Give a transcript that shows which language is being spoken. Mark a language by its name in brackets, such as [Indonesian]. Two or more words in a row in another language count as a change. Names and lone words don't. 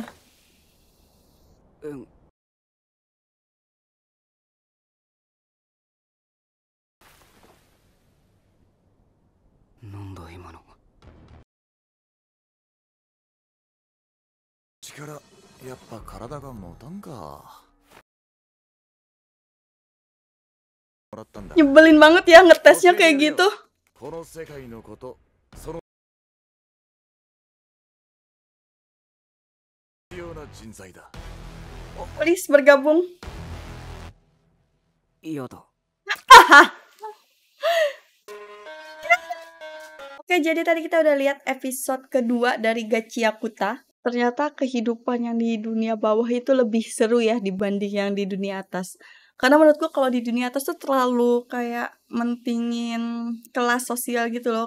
[Japanese] うん。なんだ今の。力、やっぱ体が持たんか。もらったんだ。 [Indonesian] Nyebelin banget ya ngetesnya kayak gitu. [Japanese] この世界のこと、その必要な人材だ。 [Indonesian] Please bergabung. [Japanese] 嫌だ。 [Indonesian] Oke, jadi tadi kita udah lihat episode kedua dari Gachiakuta. Ternyata kehidupan yang di dunia bawah itu lebih seru ya dibanding yang di dunia atas. Karena menurutku kalau di dunia atas tuh terlalu kayak mentingin kelas sosial gitu loh.